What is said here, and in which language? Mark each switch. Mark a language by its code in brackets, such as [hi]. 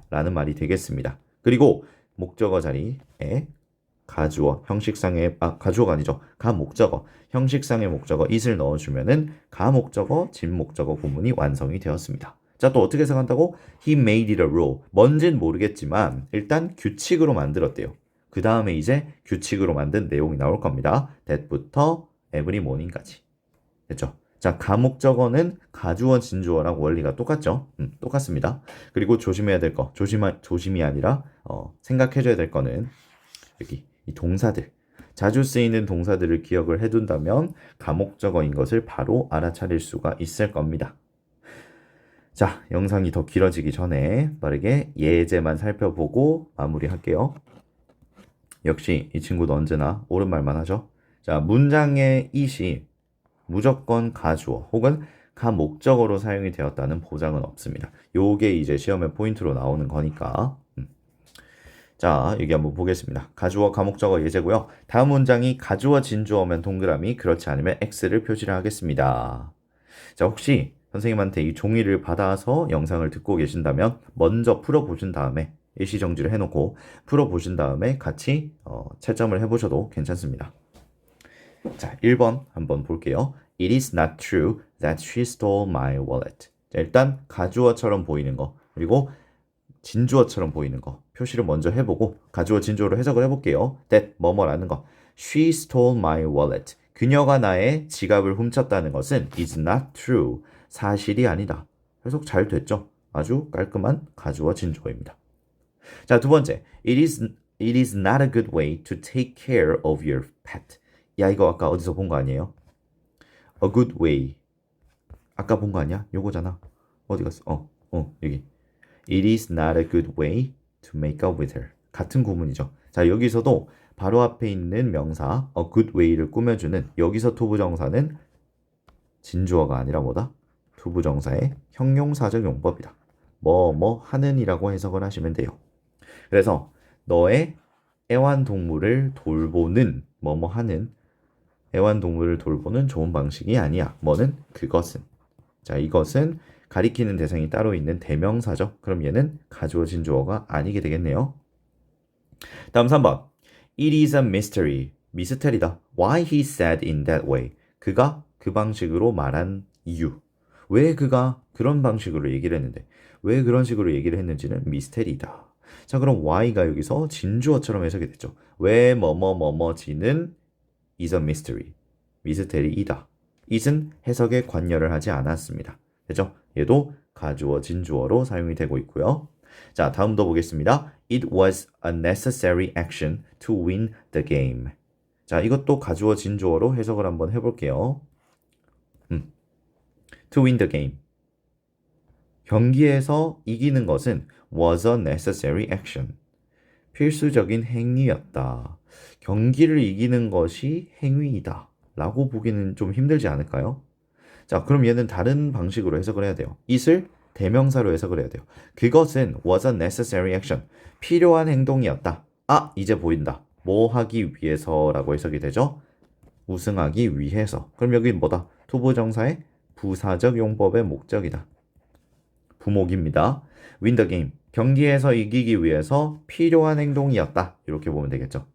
[ko] 라는 말이 되겠습니다. 그리고 목적어 자리에 가주어, 형식상의, 가주어가 아니죠. 가목적어, 형식상의 목적어 it을 넣어주면은 가목적어, 진목적어 구문이 완성이 되었습니다. 자, 또 어떻게 해석한다고? [en] He made it a rule. [ko] 뭔진 모르겠지만 일단 규칙으로 만들었대요. 그 다음에 이제 규칙으로 만든 내용이 나올 겁니다. that부터 [en] every morning [ko] 까지. 됐죠? 자, 가목적어는 가주어, 진주어랑 원리가 똑같죠? 똑같습니다. 그리고 조심해야 될 거, 조심이 아니라 생각해줘야 될 거는 여기 이 동사들, 자주 쓰이는 동사들을 기억을 해둔다면 가목적어인 것을 바로 알아차릴 수가 있을 겁니다. 자, 영상이 더 길어지기 전에 빠르게 예제만 살펴보고 마무리할게요. 역시 이 친구도 언제나 옳은 말만 하죠. 자, 문장의 it이 무조건 가주어 혹은 가목적어로 사용이 되었다는 보장은 없습니다. 요게 이제 시험의 포인트로 나오는 거니까. 자, 여기 한번 보겠습니다. 가주어, 가목적어 예제고요. 다음 문장이 가주어, 진주어면 동그라미, 그렇지 않으면 X를 표시를 하겠습니다. 자, 혹시 선생님한테 이 종이를 받아서 영상을 듣고 계신다면 먼저 풀어보신 다음에 일시정지를 해놓고 풀어보신 다음에 같이 채점을 해보셔도 괜찮습니다. 자, 1번 한번 볼게요. [en] It is not true that she stole my wallet. [ko] 자, 일단 가주어처럼 보이는 거 그리고 진주어처럼 보이는 거 표시를 먼저 해보고 가주어 진주어로 해석을 해볼게요. [en] that [ko] 뭐뭐라는 거 [en] She stole my wallet. [ko] 그녀가 나의 지갑을 훔쳤다는 것은 [en] is not true. [ko] 사실이 아니다. 해석 잘 됐죠? 아주 깔끔한 가주어 진주어입니다. 자, 두 번째. [en] It is not a good way to take care of your pet. [ko] 야, 이거 아까 어디서 본 거 아니에요? [en] A good way. [ko] 아까 본 거 아니야? 요거잖아. 어디 갔어? 여기. [en] It is not a good way to make up with her. [ko] 같은 구문이죠. 자, 여기서도 바로 앞에 있는 명사 [en] a good way [ko] 를 꾸며주는 여기서 투부정사는 진주어가 아니라 뭐다? 투부정사의 형용사적 용법이다. 뭐 하는이라고 해석을 하시면 돼요. 그래서 너의 애완동물을 돌보는 뭐뭐 하는 애완동물을 돌보는 좋은 방식이 아니야. 뭐는 그것은. 자, 이것은 가리키는 대상이 따로 있는 대명사죠. 그럼 얘는 가주어 진주어가 아니게 되겠네요. [en] 다음 3번. It is a mystery. [ko] 미스테리다. [en] Why he said in that way. [ko] 그가 그 방식으로 말한 이유. 왜 그가 그런 방식으로 얘기를 했는데 왜 그런 식으로 얘기를 했는지는 미스테리다. 자, 그럼 why가 여기서 진주어처럼 해석이 됐죠. 왜 뭐뭐뭐뭐지는 [en] is a mystery. [ko] 미스테리이다. it은 해석에 관여를 하지 않았습니다. 되죠? 얘도 가주어 진주어로 사용이 되고 있고요. 자, 다음도 보겠습니다. [en] It was a necessary action to win the game. [ko] 자, 이것도 가주어 진주어로 해석을 한번 해볼게요. [en] To win the game. [ko] 경기에서 이기는 것은 [en] was a necessary action. [ko] 필수적인 행위였다. 경기를 이기는 것이 행위이다. 라고 보기는 좀 힘들지 않을까요? 자, 그럼 얘는 다른 방식으로 해석을 해야 돼요. it을 대명사로 해석을 해야 돼요. 그것은 [en] was a necessary action. [ko] 필요한 행동이었다. 아, 이제 보인다. 뭐 하기 위해서라고 해석이 되죠? 우승하기 위해서. 그럼 여기 뭐다? 투부정사의 부사적 용법의 목적이다. 부목입니다. [en] win the game. [ko] 경기에서 이기기 위해서 필요한 행동이었다. 이렇게 보면 되겠죠.